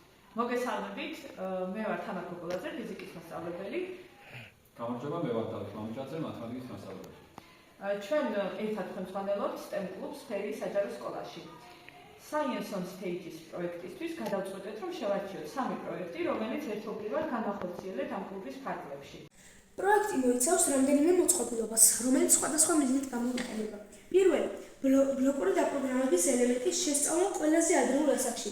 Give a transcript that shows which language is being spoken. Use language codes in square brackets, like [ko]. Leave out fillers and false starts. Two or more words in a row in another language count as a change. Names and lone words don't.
[ka] მოგესალმებით, მე ვარ თამარ გოგოლაძე, ფიზიკის მასწავლებელი. გამარჯობა, მე ვარ დავით მამიჭაძე, მათემატიკის მასწავლებელი. ჩვენ ერთად ხელმძღვანელობთ STEM კლუბს ფერის საჯარო სკოლაში. Science on Stages პროექტისთვის გადავწყვეტეთ, რომ შევარჩიოთ 3 პროექტი, რომელიც ერთობლივად განახორციელეთ ამ კლუბის ფარგლებში. პროექტი მოიცავს რამდენიმე მოწყობილობას, რომელიც სხვადასხვა მიზნით გამოიყენება. პირველი, ბლოკური დაპროგრამების ელემენტის შესწავლა ყველაზე ადრეულ ასაკში.